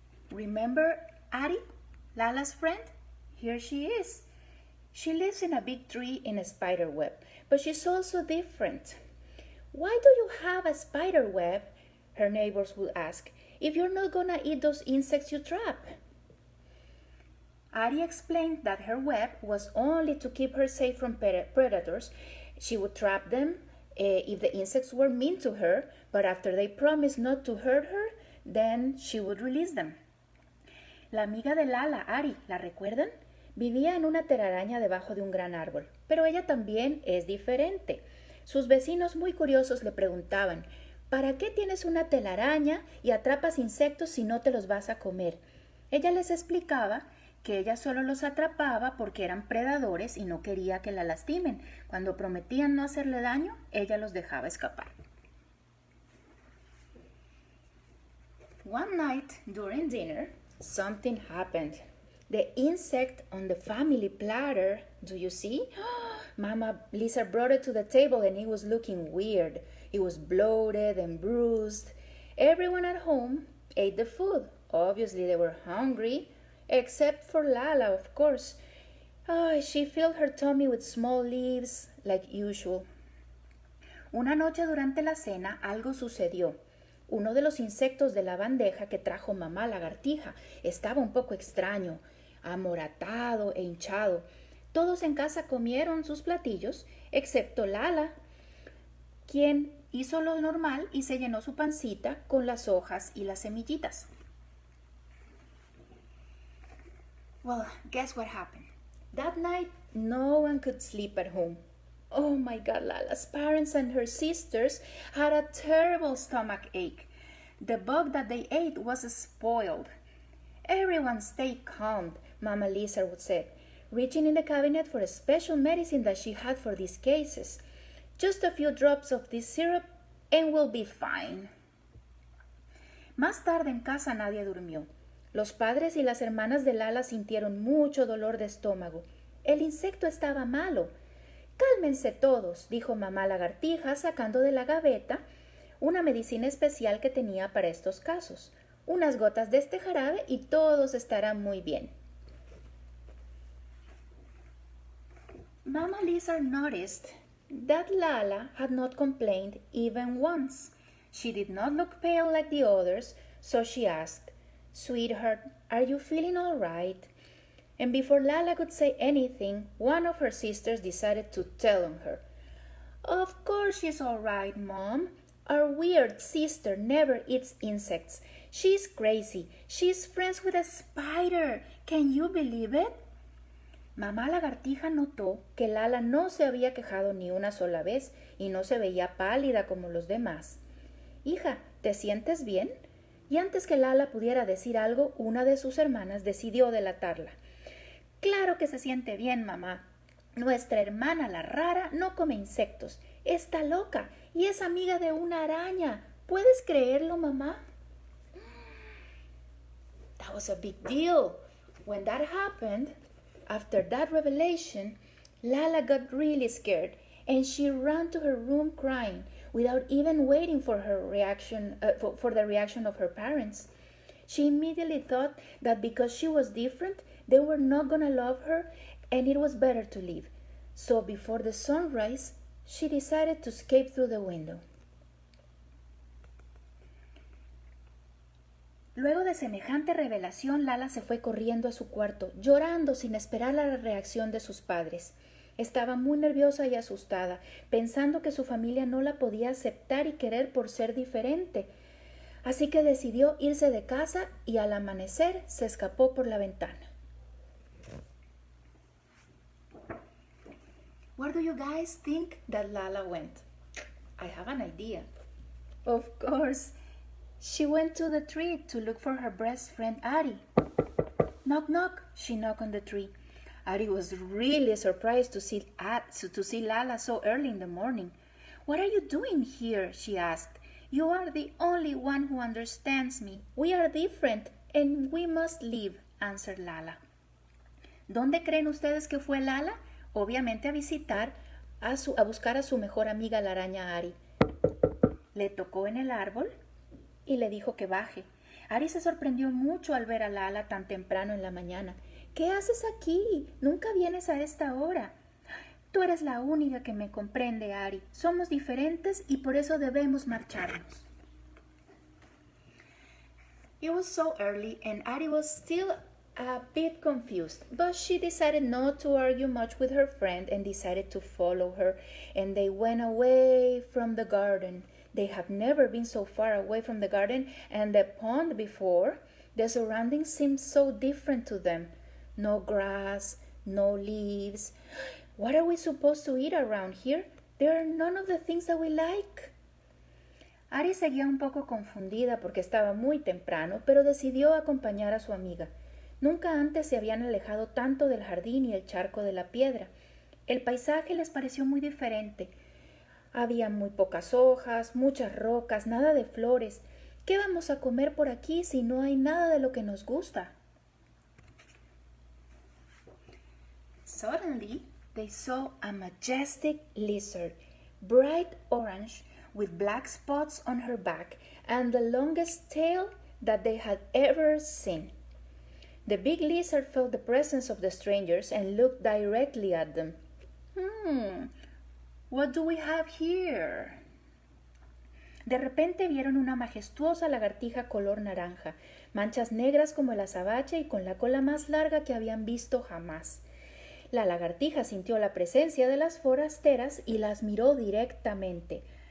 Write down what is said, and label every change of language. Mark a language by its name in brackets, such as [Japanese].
[English] Remember Ari, Lala's friend? Here she is. She lives in a big tree in a spider web, but she's also different. Why do you have a spider web? Her neighbors would ask, if you're not gonna eat those insects you trap. Ari explained that her web was only to keep her safe from predators. She would trap them if the insects were mean to her, but after they promised not to hurt her, then she would release them. [Spanish] La amiga de Lala, Ari, ¿la recuerdan? Vivía en una telaraña debajo de un gran árbol, pero ella también es diferente. Sus vecinos muy curiosos le preguntaban, ¿para qué tienes una telaraña y atrapas insectos si no te los vas a comer? Ella les explicaba que ella solo los atrapaba porque eran predadores y no quería que la lastimen. Cuando prometían no hacerle daño, ella los dejaba escapar. [English] One night during dinner, something happened. The insect on the family platter, do you see? Mama Lisa brought it to the table and it was looking weird. It was bloated and bruised. Everyone at home ate the food. Obviously, they were hungry, except for Lala, of course. She filled her tummy with small leaves, like usual. [Spanish] Una noche durante la cena, algo sucedió. Uno de los insectos de la bandeja que trajo mamá lagartija estaba un poco extraño, amoratado e hinchado. Todos en casa comieron sus platillos, excepto Lala, quien hizo lo normal y se llenó su pancita con las hojas y las semillitas. [English] Well, guess what happened? That night, no one could sleep at home. Oh my God, Lala's parents and her sisters had a terrible stomach ache. The bug that they ate was spoiled. Everyone stayed calm, Mama Lisa would say, reaching in the cabinet for a special medicine that she had for these cases. Just a few drops of this syrup and we'll be fine. [Spanish] Más tarde en casa nadie durmió. Los padres y las hermanas de Lala sintieron mucho dolor de estómago. El insecto estaba malo. Cálmense todos, dijo mamá lagartija sacando de la gaveta una medicina especial que tenía para estos casos. Unas gotas de este jarabe y todos estarán muy bien. [English] Mama Lisa noticed that Lala had not complained even once. She did not look pale like the others, so she asked, "Sweetheart, are you feeling all right?" And before Lala could say anything, one of her sisters decided to tell on her. "Of course she's all right, Mom. Our weird sister never eats insects. She's crazy. She's friends with a spider. Can you believe it?" [Spanish] Mamá lagartija notó que Lala no se había quejado ni una sola vez y no se veía pálida como los demás. «Hija, ¿te sientes bien?» Y antes que Lala pudiera decir algo, una de sus hermanas decidió delatarla. «Claro que se siente bien, mamá. Nuestra hermana la rara no come insectos. Está loca y es amiga de una araña. ¿Puedes creerlo, mamá?» [English] That was a big deal. When that happened, after that revelation, Lala got really scared and she ran to her room crying without even waiting for her reaction, for the reaction of her parents. She immediately thought that because she was different, they were not going to love her and it was better to leave. So before the sunrise, she decided to escape through the window. [Spanish] Luego de semejante revelación, Lala se fue corriendo a su cuarto, llorando sin esperar la reacción de sus padres. Estaba muy nerviosa y asustada, pensando que su familia no la podía aceptar y querer por ser diferente. Así que decidió irse de casa y al amanecer se escapó por la ventana. [English] Where do you guys think that Lala went? I have an idea. Of course, she went to the tree to look for her best friend Ari. Knock, knock, she knocked on the tree. Ari was really surprised to see Lala so early in the morning. "What are you doing here?" she asked. "You are the only one who understands me. We are different and we must leave," answered Lala. [Spanish] ¿Dónde creen ustedes que fue Lala? Obviamente a visitar, a buscar a su mejor amiga la araña Ari. Le tocó en el árbol y le dijo que baje. Ari se sorprendió mucho al ver a Lala tan temprano en la mañana. «¿Qué haces aquí? Nunca vienes a esta hora». «Tú eres la única que me comprende, Ari. Somos diferentes y por eso debemos marcharnos». [English] It was so early and Ari was still a bit confused, but she decided not to argue much with her friend and decided to follow her, and they went away from the garden. They have never been so far away from the garden and the pond before. The surroundings seemed so different to them. No grass, no leaves. What are we supposed to eat around here? There are none of the things that we like. [Spanish] Ari seguía un poco confundida porque estaba muy temprano, pero decidió acompañar a su amiga. Nunca antes se habían alejado tanto del jardín y el charco de la piedra. El paisaje les pareció muy diferente. Había muy pocas hojas, muchas rocas, nada de flores. ¿Qué vamos a comer por aquí si no hay nada de lo que nos gusta? [English] Suddenly, they saw a majestic lizard, bright orange, with black spots on her back and the longest tail that they had ever seen. The big lizard felt the presence of the strangers and looked directly at them. What do we have here? [Spanish] De repente vieron una majestuosa lagartija color naranja, manchas negras como el azabache y con la cola más larga que habían visto jamás. La lagartija sintió la presencia de las forasteras y las miró directamente.